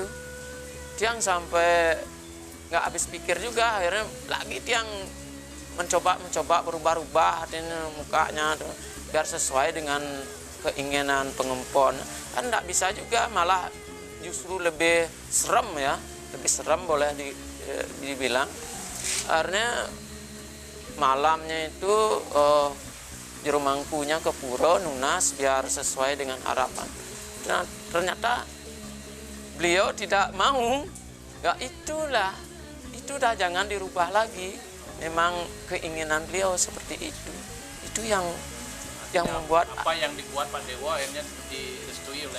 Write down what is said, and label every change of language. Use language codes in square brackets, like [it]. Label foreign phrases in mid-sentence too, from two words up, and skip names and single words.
[id] Tiang sampai nggak habis pikir juga, akhirnya lagi tiang mencoba berubah-ubah mukanya tuh, biar sesuai dengan keinginan pengempon. Kan nggak bisa juga, malah justru lebih serem ya, lebih serem boleh dibilang. Akhirnya malamnya itu jerumangkunya ke pura nunas biar sesuai dengan harapan. Nah, ternyata beliau tidak mau. Ya itu dah jangan dirubah lagi. Memang keinginan beliau seperti itu. Itu yang membuat apa yang dibuat Pak Dewa akhirnya direstui oleh